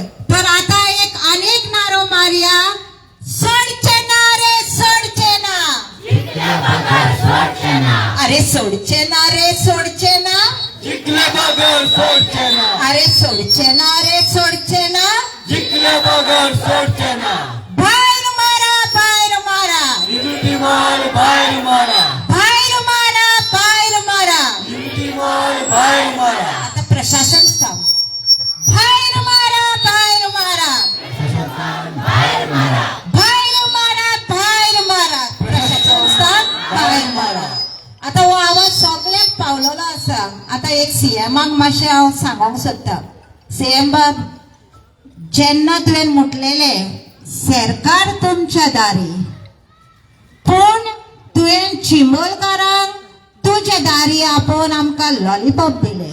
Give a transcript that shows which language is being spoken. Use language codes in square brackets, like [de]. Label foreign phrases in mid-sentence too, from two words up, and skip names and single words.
[kok] तर आता एक अनेक नारो मारया. सोडचे ना रे सोडचे ना. अरे सोडचे ना रे सोडचे ना. अरे सोडचे ना रे सोडचे ना. बाहेर मारा बाहेर मारा. बाहेर मारा बाहेर मारा. आता प्रशासन स्थान बाहेर मारा बाहेर मारा. बाहेर मारा बाहेर मारा. प्रशासन स्थान बाहेर मारा. आता हो आवाज सगळ्याक पावलेलो आसा. आता एक सीएमाक मातशें हांव सांगूंक सोदता. सीएम बाब जेन्ना तुवें म्हटलेले सरकार तुमच्या दारी पूण तुवें चिंबोलकारांक तुझ्या दारी आपोवन आमकां लॉलीपॉप दिले.